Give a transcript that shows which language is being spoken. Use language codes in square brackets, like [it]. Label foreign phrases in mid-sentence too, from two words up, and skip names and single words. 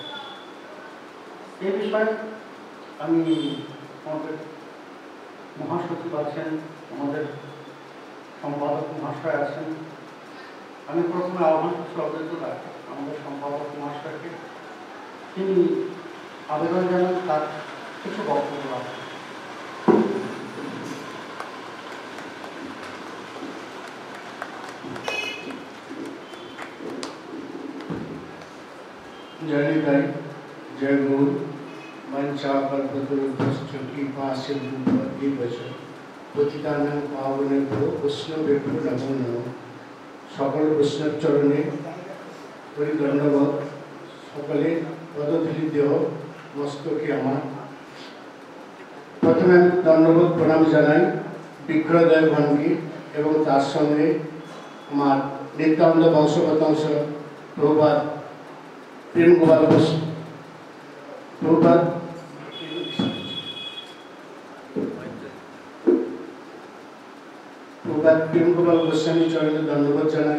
[bn] এই বিষয়ে আমি আমাদের মহাসচিব আছেন, আমাদের সম্পাদক মহাশয় আছেন, আমি প্রথমে আহ্বান করছি অদ্বৈতদা আমাদের সম্পাদক মহাশয়কে, তিনি আবেদন জানান তার কিছু বক্তব্য রাখেন। [sa] जय निताई, जय गौर। मंचा कल्पतरुभ्यश्च कृपा सिन्धुभ्यो वैष्णव पतितानां पावनेभ्यो वैष्णवेभ्यो नमो नमः। [bn] সকল বৈষ্ণব চরণে করি দণ্ডবোধ। সকলে পদধূলি দেহ মস্তকে আমার। প্রথমে আমি দণ্ডবোধ প্রণাম জানাই বিগ্রহদয় ভঙ্গি এবং তার সঙ্গে আমার নিত্যানন্দ বংশগতাংশ প্রভুপাদ প্রেম গোপাল প্রভুপাদ প্রেম গোপাল গোস্বামী চরণে দণ্ডবোধ জানাই।